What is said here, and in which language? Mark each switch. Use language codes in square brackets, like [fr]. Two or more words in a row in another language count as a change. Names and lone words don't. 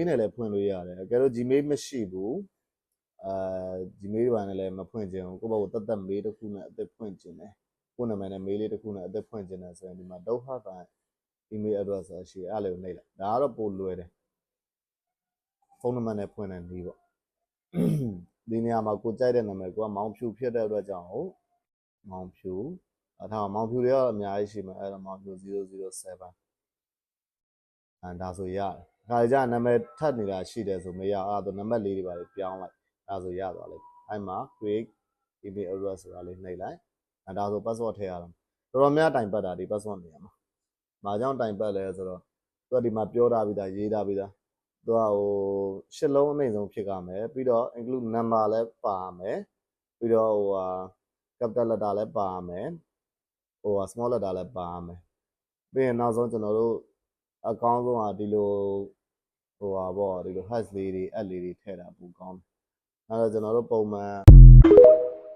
[my] နဲ့လည်းဖွင့်လို့ရတယ်အကယ်လို့ Gmail မရှိဘူးGmail တွေနဲ့လည်းမဖွင့်ခြင်းကိုယ့်ဘက်ကိုတတ် mail တစ်ခုနဲ့အသက်ဖွင့်ခြင်းတယ်ကိုယ့်နာမည်နဲ့ mail လေးတစ်ခုနဲ့အသက်ဖွင့်ခြင်းတယ်ဆိုရင်ဒီမှာဒုက္ခက [en] email address [my] ဆိုတာရှိအဲ့လိုနှိပ်လိုက်ဒါကတော့ပိုလွယ်တယ်ဖုန်းနံပါတ်နဲ့ဖွင့်တဲ့နည်းပေါ့ဒီနေရာမှာကိုကြိုက်တဲ့နာမည်ကိုကမောင်ဖြူဖြစ်တဲ့အတွက်ကြောင့်မောင်ဖြူထားမောင်ဖြူတွေကတော့အများကြီးရှိမှာအဲ့တော့မောင်ဖြူ007 ဒါဆိုရတယ်ခါကြနာမည်ထပ်နေတာရှိတယ်ဆိုမရအဲ့တော့နံပါတ်လေးတွေပါပြောင်းလိုက်ဒါဆိုရသွားလိမ့်အဲ့မှာ [en] create email address [my] ဆိုတာလေးနှိပ်လိုက်ဒါဆို password ထည့်ရအောင်တော်တော်များတိုင်ပတ်တာဒီ password နေရာမှာ ဘာကြောင့်တိုင်ပတ်လဲဆိုတော့သူကဒီမှာပြောထားပြီးသားရေးထားပြီးသားသူကရှစ်လုံးအနှိမ့်ဆုံးဖြစ်ရမယ်ပြီးတော့ [en] include number [my] လည်းပါမယ်ပြီးတော့ [en] capital letter [my] လည်းပါမယ် [en] small letter [my] လည်းပါမယ်ပြီးရင်နောက်ဆုံးကျွန်တော်တို့အကောင်းဆုံးကဒီလိုပေါ့ဒီလို hash လေးတွေ add လေးတွေထည့်တာပိုကောင်းတယ်အဲ့တော့ကျွန်တော်တို့ပုံမှန်